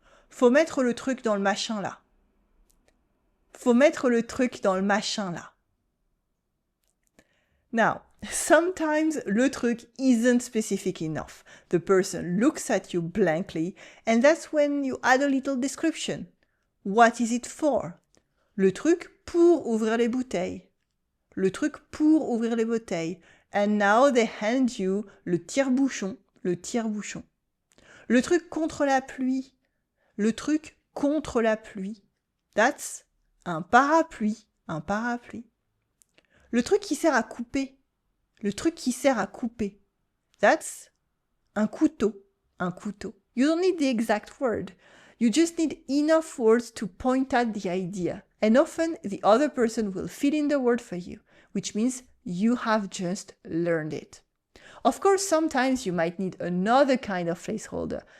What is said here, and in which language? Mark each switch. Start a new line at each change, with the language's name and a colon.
French: Faut mettre le truc dans le machin là. Faut mettre le truc dans le machin là.
English: Now, sometimes le truc isn't specific enough. The person looks at you blankly, and that's when you add a little description. What is it for?
French: Le truc pour ouvrir les bouteilles. Le truc pour ouvrir les bouteilles.
English: And now they hand you le tire-bouchon. Le tire-bouchon.
French: Le truc contre la pluie. Le truc contre la pluie. That's un parapluie. Un parapluie. Le truc qui sert à couper. Le truc qui sert à couper. That's un couteau. Un couteau.
English: You don't need the exact word. You just need enough words to point at the idea. And often the other person will fill in the word for you, which means you have just learned it. Of course, sometimes you might need another kind of placeholder.